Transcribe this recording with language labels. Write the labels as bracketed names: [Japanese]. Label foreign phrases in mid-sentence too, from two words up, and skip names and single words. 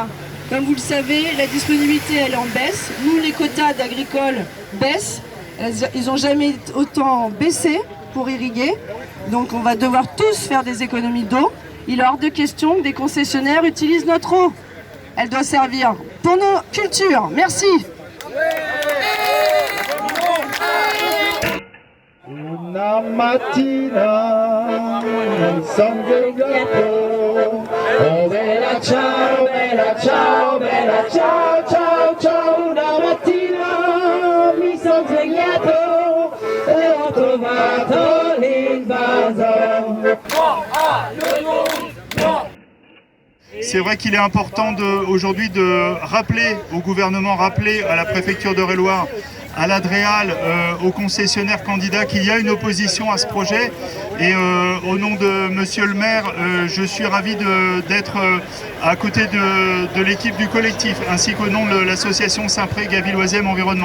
[French] Comme vous le savez, la disponibilité elle est en baisse. Nous, les quotas d'agricoles baissent. Ils n'ont jamais autant baissé pour irriguer. Donc on va devoir tous faire des économies d'eau. Il est hors de question que des concessionnaires utilisent notre eau. Elle doit servir pour nos cultures. Merci. [Italian] Una mattina non son svegliato, oh bella ciao, bella ciao, bella ciao, ciao, ciao. Una mattina mi son svegliato e ho trovato l'invaso. [French] C'est vrai qu'il est important aujourd'hui de rappeler au gouvernement, rappeler à la préfecture d'Eure-et-Loire, à l'Adréal, aux concessionnaires candidats qu'il y a une opposition à ce projet. Et au nom de Monsieur le maire, je suis ravi d'être à côté de l'équipe du collectif, ainsi qu'au nom de l'association Saint-Pré-Gavilloisième Environnement.